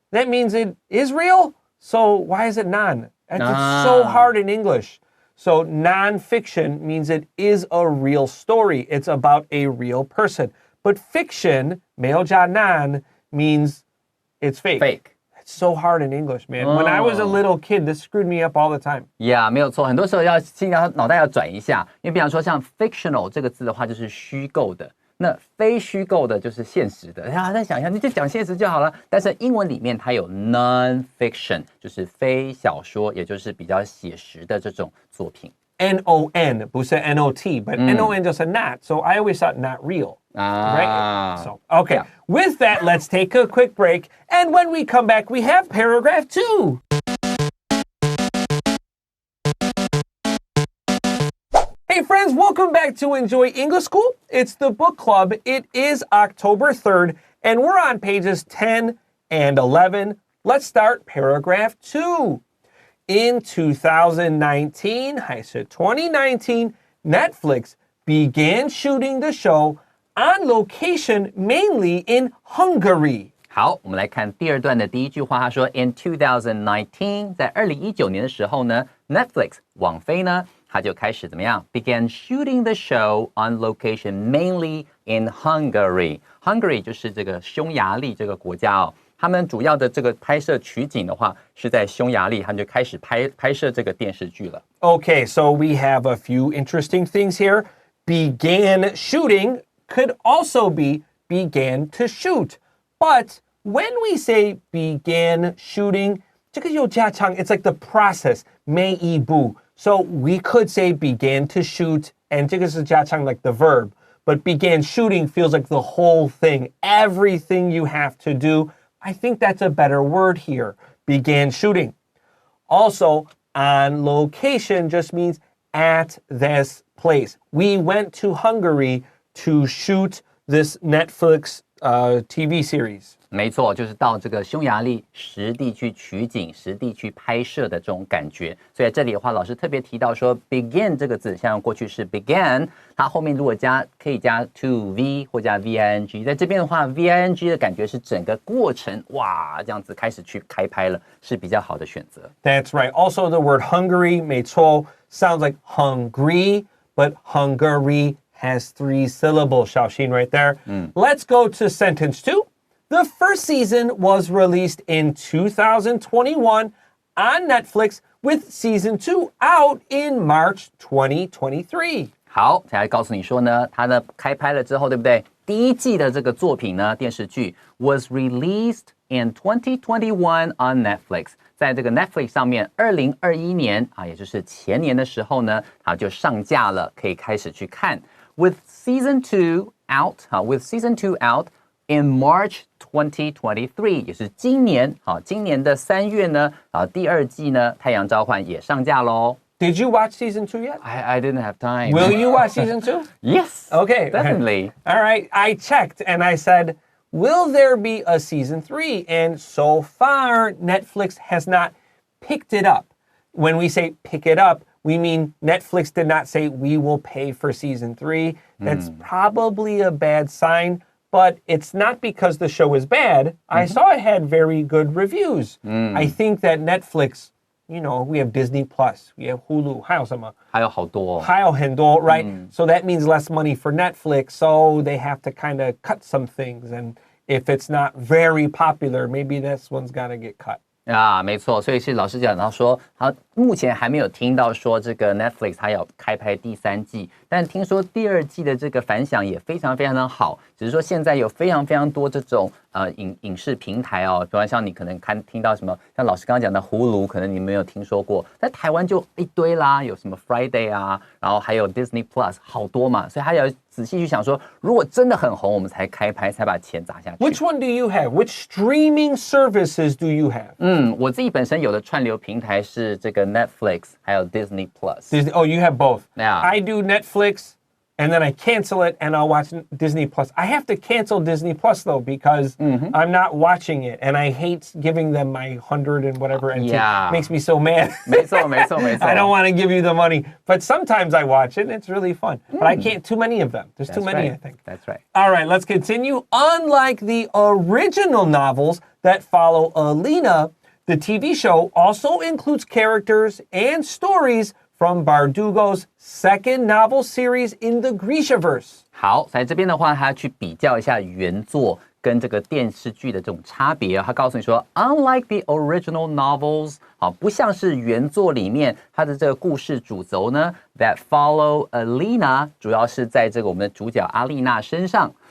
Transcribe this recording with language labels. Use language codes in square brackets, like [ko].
[en] That means it is real. So why is it non? It's so hard in English.So non-fiction means it is a real story. It's about a real person. But fiction, [zh] 没有加 [en] non, means it's fake. It's so hard in English, man. When I was a little kid, this screwed me up all the time. [zh] Yeah, 没有错。很多时候脑袋要转一下，因为比方说像 fictional 这个字的话，就是虚构的。那非虚构的就是现实的，再想一下，你就讲现实就好了。但是英文里面它有 non-fiction， 就是非小说，也就是比较写实的这种作品。 [en] N-O-N, [zh] 不是 [en] N-O-T, but N-O-N [zh] 就是 [en] not. So I always thought not real. Right? So, okay. Yeah. With that, let's take a quick break. And when we come back, we have paragraph 2. Hey friends, welcome back to Enjoy English School. It's the book club. It is October 3rd, and we're on pages 10 and 11. Let's start paragraph 2. In 2019, [zh] 还是 [en] 2019, Netflix began shooting the show on location mainly in Hungary. [zh] 好，我们来看第2段的第一句话，他说 [en] In 2019， [zh] 在2019年的时候呢 ，Netflix 网飞呢，他就开始怎么样 ？ [en] Began shooting the show on location mainly in Hungary. [zh] Hungary 就是这个匈牙利这个国家哦。他们主要的这个拍摄取景的话，是在匈牙利，他们就开始拍摄这个电视剧了。 [en] Okay, so we have a few interesting things here. Began shooting could also be began to shoot. But when we say began shooting, [zh] 这个有加长, [en] it's like the process, [zh] 每一步. [en] So we could say began to shoot, and [zh] 这个是加长 [en] like the verb. but began shooting feels like the whole thing, everything you have to do. I think that's a better word here, began shooting. Also, on location just means at this place. We went to Hungary to shoot this Netflix TV series. [zh] 没错，就是到这个匈牙利实地去取景、实地去拍摄的这种感觉。所以在这里的话，老师特别提到说 begin 这个字，像过去式 began， 它后面如果可以加 to v 或加 ving， 在这边的话 ving 的感觉是整个过程哇这样子开始去开拍了，是比较好的选择。 [en] That's right. Also, the word Hungary, [zh] 没错, [en] sounds like hungry, but Hungary has 3 syllables, [zh] 小心 [en] right there. Let's go to sentence 2. The first season was released in 2021 on Netflix, with season 2 out in March 2023. [zh] 好，才来告诉你说呢，它呢开拍了之后，对不对？第一季的这个作品呢，电视剧 [en] was released in 2021 on Netflix， [zh] 在这个 Netflix 上面，2021年啊，也就是前年的时候呢，它就上架了，可以开始去看。 [en] With season 2 out， with season 2 out in March 2023， [zh] 也是今年，今年的3月呢，第2季呢，《太阳召唤》也上架喽。 [en] Did you watch season 2 yet? I didn't have time. Will you watch season 2? Yes. Okay. Definitely. All right. I checked and I said, will there be a season 3? And so far, Netflix has not picked it up. When we say pick it up, we mean Netflix did not say we will pay for season 3. That's probably a bad sign, but it's not because the show is bad. I saw it had very good reviews. I think that Netflix, you know, we have Disney Plus, we have Hulu, [zh] 还有什么？还有好多哦。还有很多, [en] right? So that means less money for Netflix, so they have to kind of cut some things. And if it's not very popular, maybe this one's got to get cut. [zh] 啊，没错，所以是老师讲到说，他目前还没有听到说这个 Netflix 它有开拍第3季，但听说第2季的这个反响也非常非常的好，只是说现在有非常非常多这种影视平台哦，比方像你可能听到什么，像老师刚刚讲的葫芦，可能你没有听说过，在台湾就一堆啦，有什么 Friday 啊，然后还有 Disney Plus 好多嘛，所以他要仔细去想说，如果真的很红，我们才开拍，才把钱砸下去。 [en] Which one do you have? Which streaming services do you have? [zh] 我自己本身有的串流平台是这个 Netflix， 还有 Disney Plus。 [en] Oh, you have both. Yeah. I do Netflix, and then I cancel it, and I'll watch Disney Plus. I have to cancel Disney Plus, though, because I'm not watching it, and I hate giving them my 100 and whatever, and Yeah. it makes me so mad. [zh] 没错，没错，没错。 [en] I don't want to give you the money, but sometimes I watch it, and it's really fun. But I can't, too many of them. There's too many, I think. That's right. All right, let's continue. Unlike the original novels that follow Alina, the TV show also includes characters and stories from Bardugo's second novel series in the Grishaverse. [zh] 好，在这边的话，他去比较一下原作跟这个电视剧的这种差别。他告诉你说 ， [en] unlike the original novels， [zh] 不像是原作里面它的这个故事主轴呢 ， [en] that follow Alina， [zh] 主要是在这个我们的主角阿丽娜身上。